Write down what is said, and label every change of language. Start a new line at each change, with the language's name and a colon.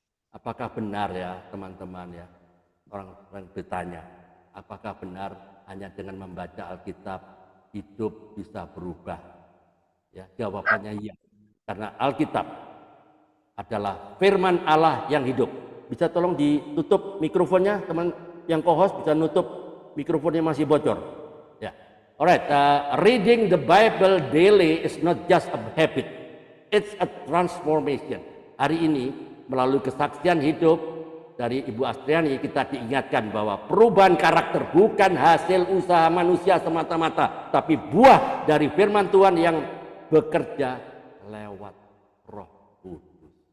Indonesian: Apakah benar ya teman-teman ya? Orang bertanya, apakah benar hanya dengan membaca Alkitab hidup bisa berubah? Ya, jawabannya iya. Karena Alkitab adalah firman Allah yang hidup. Bisa tolong ditutup mikrofonnya, teman yang co-host bisa nutup mikrofonnya, masih bocor. Ya.
English: Alright, reading the Bible daily is not just a habit, it's a transformation.
Indonesian: Hari ini melalui kesaksian hidup dari Ibu Astriani kita diingatkan bahwa perubahan karakter bukan hasil usaha manusia semata-mata, tapi buah dari firman Tuhan yang bekerja lewat Roh Kudus.